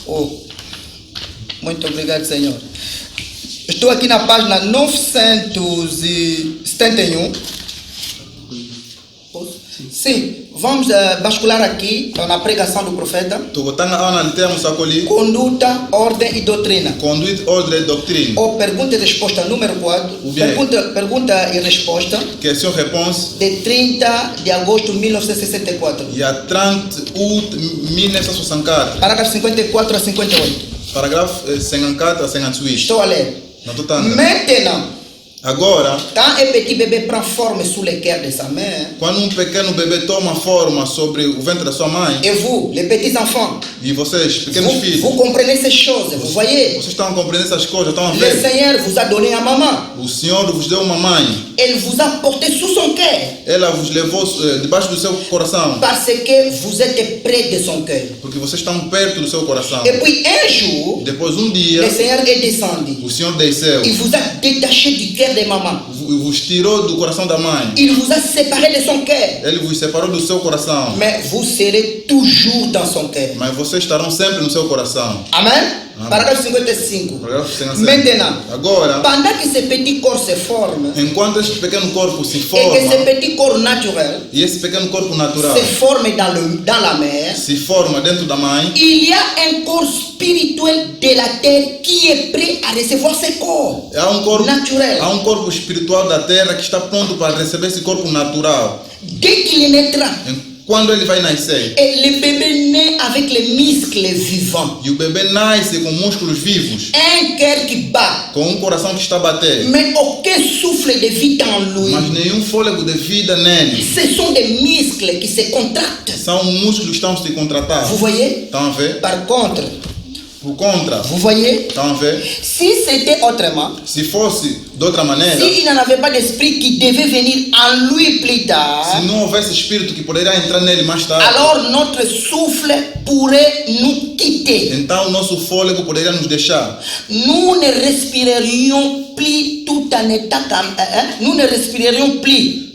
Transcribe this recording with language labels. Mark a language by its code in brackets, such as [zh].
[pt] Oh, muito obrigado, Senhor. Estou aqui na página 971. Sim, vamos bascular aqui na pregação do profeta. [ln] To tanga awa na litea musakoli. [pt] Conduta, ordem e doutrina. [fr] Conduite, ordre et doctrine. [pt] Ou pergunta e resposta número 4. [fr] Ou bien- [pt] Pergunta e resposta [fr] Question réponse. [pt] de 30 de agosto de 1964. [fr] Il y a 30 août 1964. [pt] Parágrafo 54 a 58. [fr] Paragraphe 54 a 58. [pt] Estou a ler. [ln] Não tô tanga. [fr] Maintenant, [pt] Agora, [fr] quand un petit bébé prend forme sous le cœur de sa mère, [pt] quando pequeno bebê toma forma sobre o ventre da sua mãe, [fr] et vous, les petits enfants, [pt] e vocês, pequenos filhos, [fr] vous comprenez ces choses, vous voyez. [pt] vocês estão compreendendo essas coisas, estão a [fr] Le [pt] ver? [fr] Seigneur vous a donné à maman. [pt] O Senhor vos deu uma mãe, [fr] Elle vous a porté sous son cœur. [pt] ela vos levou debaixo do seu coração, [fr] Parce que vous êtes près de son cœur. [pt] porque vocês estão perto do seu coração. [fr] Et puis un jour, [pt] Depois dia, [fr] le Seigneur est descendu. [pt] o Senhor desceu, [fr] Il vous a détaché du cœur de maman. [pt] vos tirou do coração da mãe, [fr] Il vous a séparé de son cœur. [pt] ele vos separou do seu coração, [fr] Mais vous serez toujours dans son cœur. [pt] mas vocês estarão sempre no seu coração. [fr] Amen. [pt] Amen. [fr] Paragraphe 55. [pt] Paragrafo 57. [fr] Maintenant, [pt] Agora, [fr] pendant que ce petit corps se forme, [pt] enquanto este pequeno corpo se [fr] et que ce [pt] forma, [fr] petit corps naturel [pt] e esse pequeno corpo natural [fr] se forme dans la mer, [pt] se forma dentro da mãe, [fr] il y a un corps spirituel de la terre qui est prêt à recevoir ce corps naturel. [pt] há um corpo espiritual da terra que está pronto para receber esse corpo natural. [fr] Dès qu'il naîtra, [pt] Quando ele vai nascer, [fr] et le bébé naît avec les muscles vivants, [pt] e o bebê nasce com músculos vivos, [fr] un cœur qui bat, [pt] com um coração que está a bater, [fr] mais aucun souffle de vie en lui. [pt] mas nenhum fôlego de vida nele. [fr] Ce sont des muscles qui se contractent. [pt] São músculos que estão a se contratar. [fr] Vous voyez? [pt] Estão a ver? [fr] Par contre, [pt] Por contra, [fr] vous voyez? [pt] estão a ver? [fr] Si c'était autrement, [pt] Se fosse de outra maneira, [fr] s'il n'en avait pas d'esprit qui devait venir en lui plus tard, [pt] se não houvesse espírito que poderia entrar nele mais tarde, [fr] alors notre souffle pourrait nous quitter. [pt] então o nosso fôlego poderia nos deixar. [fr] Nous ne respirerions plus tout en état nous ne respirerions plus